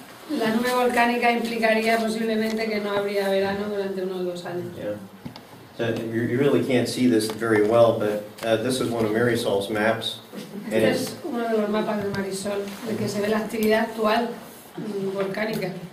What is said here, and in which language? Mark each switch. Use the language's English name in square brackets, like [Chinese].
[Spanish] la nube volcánica implicaría posiblemente que no habría verano durante unos 2 años. [English] Yeah. So you really can't see this very well, but this is one of Marisol's maps. And [Spanish] Este [English] it's, [Spanish] es uno de los mapas de Marisol, de que se ve la actividad actual volcánica.